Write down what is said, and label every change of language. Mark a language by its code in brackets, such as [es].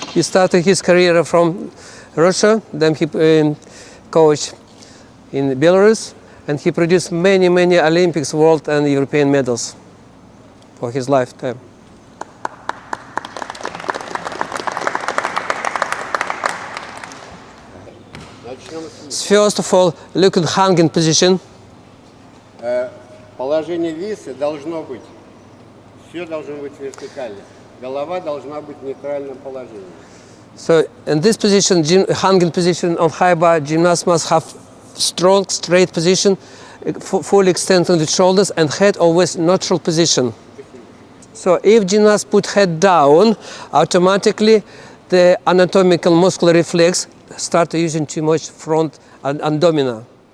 [en] He started his career from Russia, then he coached in Belarus, and he produced many Olympics, world and European medals for his lifetime. First of all, look at hanging position. [ru] Положение виса должно быть, все должно быть вертикально. Голова должна быть в нейтральном положении. [en] So in this position, hanging position on high bar, gymnast must have strong, straight position, fully extending the shoulders, and head always neutral position. So if gymnast put head down, automatically the anatomical muscular reflex start using too much front and abdominal.